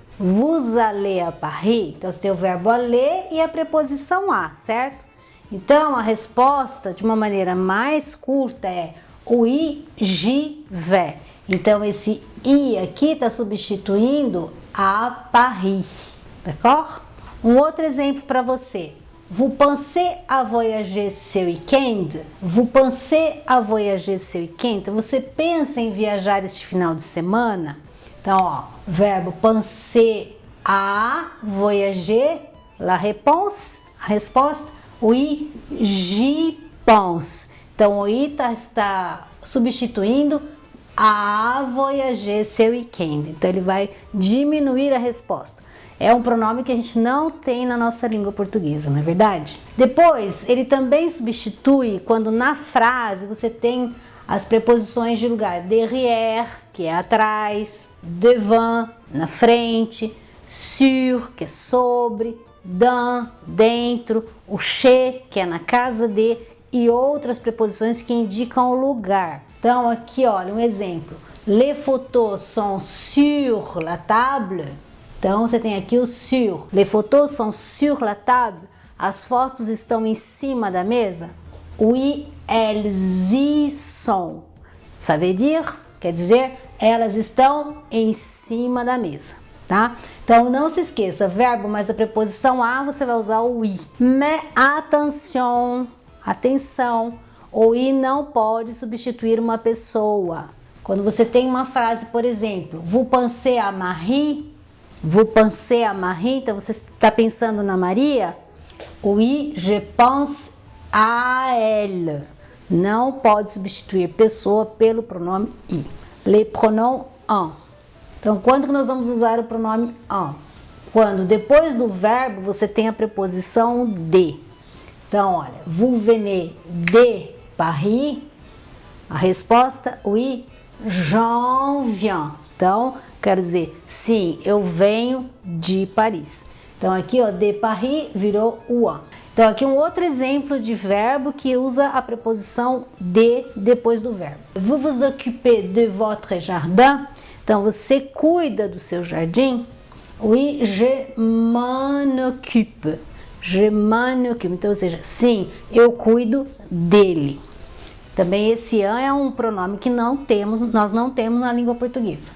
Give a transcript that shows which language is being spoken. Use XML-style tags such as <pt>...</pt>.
<fr>Vous allez à Paris?</fr> <pt>Então, você tem o verbo aller e a preposição a, certo? Então, a resposta, de uma maneira mais curta, é</pt> <fr>oui, j'y vais.</fr> <pt>Então, esse i aqui está substituindo a Paris,</pt> <fr>d'accord?</fr> <pt>Um outro exemplo para você.</pt> <fr>Vous pensez à voyager ce week-end? Vous pensez à voyager ce week-end?</fr> <pt>Então, você pensa em viajar este final de semana? Então, ó, verbo</pt> <fr>penser à voyager, la réponse,</fr> <pt>a resposta,</pt> <fr>oui, j'y pense.</fr> <pt>Então, o i está substituindo</pt> <fr>à voyager ce week-end.</fr> <pt>Então, ele vai diminuir a resposta. É um pronome que a gente não tem na nossa língua portuguesa, não é verdade? Depois, ele também substitui quando na frase você tem as preposições de lugar. Derrière, que é atrás, devant, na frente, sur, que é sobre, dans, dentro, o chez, que é na casa de, e outras preposições que indicam o lugar. Então, aqui, olha, um exemplo.</pt> <fr>Les photos sont sur la table.</fr> <pt>Então, você tem aqui o sur.</pt> <fr>Les photos sont sur la table.</fr> <pt>As fotos estão em cima da mesa.</pt> <fr>Oui, elles y sont. Ça veut dire,</fr> <pt>quer dizer, elas estão em cima da mesa, tá? Então, não se esqueça, verbo mais a preposição a, você vai usar o oui.</pt> <fr>Mais attention,</fr> <pt>atenção, o i não pode substituir uma pessoa. Quando você tem uma frase, por exemplo,</pt> <fr>vous pensez à Marie? Vous pensez à Marie?</fr> <pt>Então, você está pensando na Maria?</pt> <fr>Oui, je pense à elle.</fr> <pt>Não pode substituir pessoa pelo pronome i.</pt> <fr>Le pronom un.</fr> <pt>Então, quando que nós vamos usar o pronome un? Quando depois do verbo você tem a preposição de. Então, olha,</pt> <fr>vous venez de Paris?</fr> <pt>A resposta,</pt> <fr>oui, j'en viens.</fr> <pt>Então, quero dizer, sim, eu venho de Paris. Então, aqui, ó, de Paris virou o un. Então, aqui um outro exemplo de verbo que usa a preposição de depois do verbo.</pt> <fr>Vous vous occupez de votre jardin?</fr> <pt>Então, você cuida do seu jardim?</pt> <fr>Oui, je m'en occupe. Je m'en occupe.</fr> <pt>Então, ou seja, sim, eu cuido dele. Também esse an é um pronome que nós não temos na língua portuguesa.</pt>